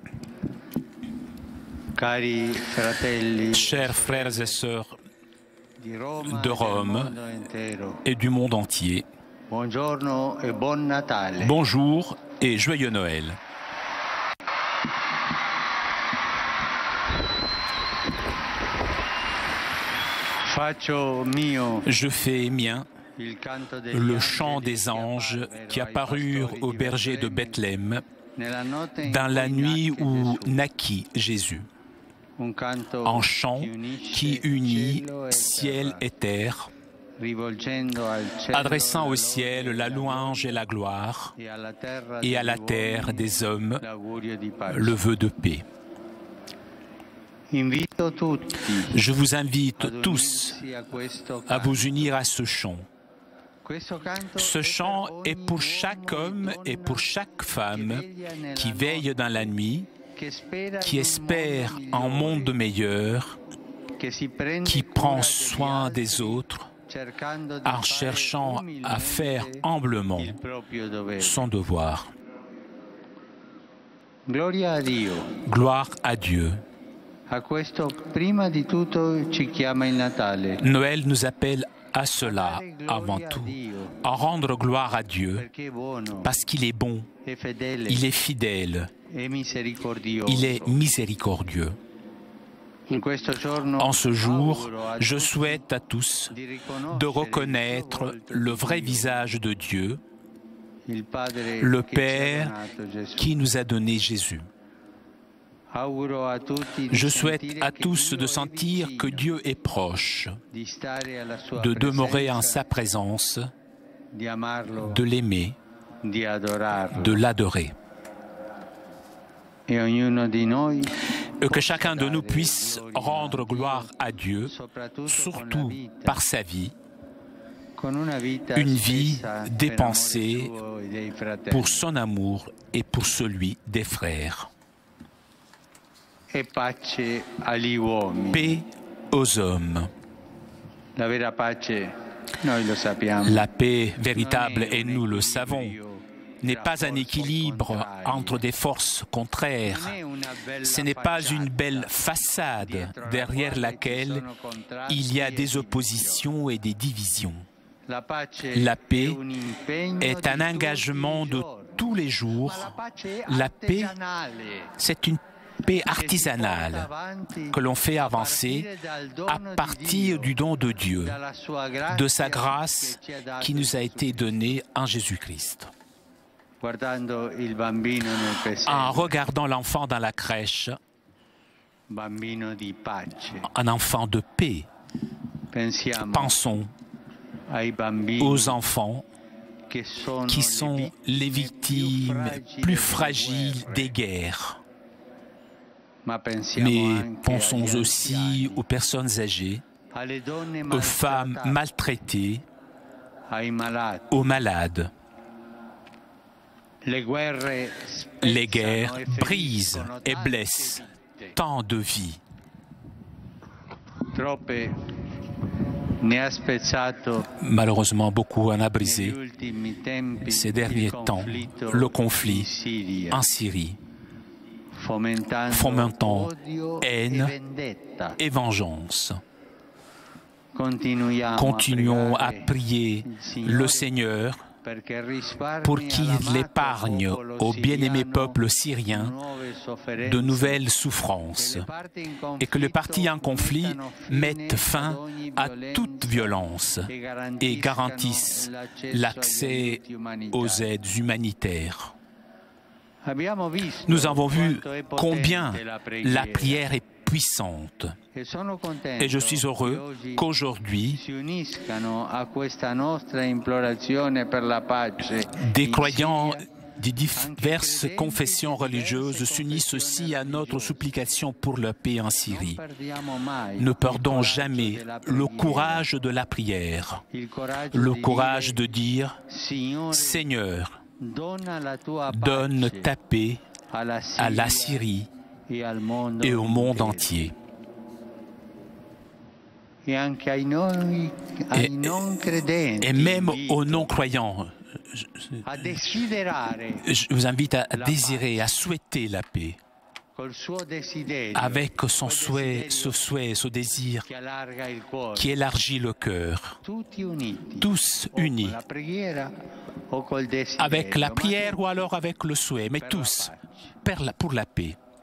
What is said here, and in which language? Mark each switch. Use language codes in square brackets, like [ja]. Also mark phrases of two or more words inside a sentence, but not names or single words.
[fr] Chers frères et sœurs de Rome et du monde entier, [it] Buongiorno e buon Natale. [fr] Bonjour et joyeux Noël. [it] Faccio mio [fr] Je fais mien [it] il canto degli [fr] le chant [it] angeli [fr] des anges qui [it] apparvero ai [fr] apparurent [it] pastori [fr] aux [it] di [fr] bergers de [it] Betlemme, [fr] Bethléem [it] nella notte in [fr] dans la [it] cui [fr] nuit [it] nacque [fr] où [it] Gesù. [fr] naquit Jésus. [it] Un canto [fr] Un chant qui unit ciel et terre, [it] rivolgendo al cielo [fr] adressant [it] la [fr] au [it] lode [fr] ciel [it] e [fr] la louange et la gloire, et et à la [it] degli [fr] terre [it] uomini [fr] des hommes [it] l'augurio di pace. [fr] le vœu de paix. [it] Invito tutti [fr] Je vous invite [it] ad [fr] tous [it] unirsi a questo [fr] à [it] canto. [fr] vous unir à ce chant. [it] Questo canto [fr] Ce [it] è [fr] chant [it] per [fr] est [it] ogni [fr] pour [it] uomo [fr] chaque [it] e [fr] homme et [it] donna [fr] pour chaque femme [it] che [fr] qui [it] veglia [fr] veille [it] nella [fr] dans la nuit, [it] che spera [fr] qui [it] in un [fr] espère [it] mondo [fr] un monde [it] migliore, [fr] meilleur, [it] che si prende [fr] qui [it] cura [fr] prend [it] degli [fr] soin [it] altri, [fr] des autres [it] cercando di [fr] en [it] fare [fr] cherchant à faire [it] umilmente [fr] humblement [it] il proprio dovere. [fr] son devoir. [it] Gloria a Dio. [fr] Gloire à Dieu. [it] A questo prima di tutto ci chiama il Natale. [fr] Noël nous appelle à cela avant tout, à rendre gloire à Dieu [it] Perché è buono, [fr] parce qu'il est bon, [it] è fedele, [fr] il est fidèle, [it] è misericordioso. [fr] il est miséricordieux. [it] In questo giorno [fr] En ce jour, [it] auguro a [fr] je [it] tutti [fr] souhaite à tous [it] di riconoscere [fr] de [it] il [fr] reconnaître [it] suo volto [fr] le [it] di [fr] vrai [it] Dio, [fr] visage de Dieu, [it] il Padre [fr] le [it] che ci ha [fr] Père [it] donato Gesù. [fr] qui nous a donné Jésus. [it] Auguro a tutti di [fr] Je souhaite [it] sentire [fr] à [it] che [fr] tous [it] Dio [fr] de [it] è [fr] sentir que [it] vicino, [fr] Dieu est proche, [it] di stare alla sua [fr] de demeurer en [it] presenza, [fr] sa présence, [it] di amarlo, [fr] de l'aimer, [it] di adorarlo. [fr] de l'adorer. [it] E ognuno di noi [fr] Et que chacun de nous puisse rendre gloire à Dieu, [it] soprattutto con la [fr] surtout [it] vita, [fr] par sa vie, [it] con una vita [fr] une vie [it] spesa per [fr] dépensée [it] amore suo e dei fratelli. [fr] pour son amour et pour celui des frères. [it] E pace agli uomini. [fr] Paix aux hommes. [it] La vera pace, noi lo sappiamo, [fr] La paix véritable, [it] non è [fr] et [it] un [fr] nous le [it] equilibrio [fr] savons, n'est [it] tra [fr] pas un [it] forze [fr] équilibre [it] contrarie. [fr] entre des forces contraires. [it] Non è una bella [fr] Ce n'est pas une [it] facciata [fr] belle façade [it] dietro la [fr] derrière [it] quale [fr] laquelle [it] ci sono contrasti [fr] il y a [it] e [fr] des [it] divisioni. [fr] oppositions et des divisions. [it] La pace [fr] La paix [it] è un impegno [fr] est un [it] di [fr] engagement [it] tutti i [fr] de [it] giorni. [fr] tous les [it] Ma [fr] jours. [it] la pace è [fr] La paix, [it] artigianale, [fr] c'est une paix [it] che si porta [fr] artisanale [it] avanti [fr] que l'on fait [it] a [fr] avancer [it] partire dal dono [fr] à [it] di [fr] partir [it] Dio, [fr] du don de Dieu, [it] dalla sua grazia [fr] de sa grâce [it] che ci ha dato [fr] qui nous a [it] in [fr] été [it] Gesù [fr] donnée en Jésus-Christ. [it] Guardando il bambino nel [fr] En [it] pesebre, [fr] regardant l'enfant dans la crèche, [it] bambino di pace. [fr] un enfant de paix, [it] Pensiamo [fr] pensons [it] ai bambini [fr] aux enfants [it] che sono [fr] qui sont les victimes plus fragiles des guerres. [it] Ma pensiamo [fr] Mais [it] anche [fr] pensons [it] agli [fr] aussi [it] anziani, [fr] aux personnes âgées, [it] alle donne [fr] aux femmes [it] maltrattate, [fr] maltraitées, [it] ai malati. [fr] aux malades. [it] Le guerre [fr] Les [it] spezzano [fr] guerres [it] e [fr] brisent [it] feriscono [fr] et [it] tante [fr] blessent [it] vite. [fr] tant de vies. [it] Troppe ne ha spezzato [fr] Malheureusement, beaucoup en a [it] negli [fr] brisé [it] ultimi tempi [fr] ces [it] il [fr] derniers temps [it] conflitto [fr] le [it] in [fr] conflit [it] Siria, [fr] en Syrie [it] fomentando odio [fr] haine [it] e vendetta. [fr] et vengeance. [it] Continuiamo [fr] à [it] pregare [fr] prier [it] il [fr] le [it] Signore [fr] Seigneur [it] perché risparmi [fr] pour qu'il [it] all'amato [fr] épargne [it] popolo [fr] au bien-aimé [it] siriano [fr] peuple syrien [it] nuove sofferenze, [fr] de nouvelles [it] che [fr] souffrances [it] le parti in [fr] et que les partis en conflit [it] mettano fine [fr] mettent fin [it] ad ogni [fr] à [it] violenza [fr] toute violence et garantissent l'accès aux aides humanitaires. [it] Abbiamo visto [fr] Nous avons vu [it] quanto è [fr] combien [it] potente [fr] la prière est puissante. [it] E sono contento [fr] Et je suis [it] che [fr] heureux [it] oggi [fr] qu'aujourd'hui, [it] si uniscano a questa nostra implorazione per la pace [fr] des [it] in [fr] croyants [it] Siria, [fr] des diverses confessions religieuses s'unissent aussi à notre supplication pour la paix en Syrie. [it] non perdiamo mai [fr] Ne [it] il [fr] perdons [it] coraggio [fr] jamais [it] della [fr] le [it] preghiera, [fr] courage de la prière, [it] il coraggio [fr] le [it] di [fr] courage de [it] dire, [fr] dire [it] Signore, [fr] Seigneur, [it] donna la tua [fr] donne [it] pace [fr] ta paix [it] alla [fr] à la [it] Siria [fr] Syrie [it] e al mondo [fr] et au monde [it] intero. [fr] entier. [it] E anche ai non credenti, [fr] Et même [it] invito [fr] aux non-croyants, [it] a desiderare [fr] je vous invite à [it] la [fr] désirer, [it] pace. [fr] à souhaiter la paix. avec son souhait, ce désir qui élargit le cœur, tous unis, avec la prière ou alors avec le souhait, mais tous pour la paix.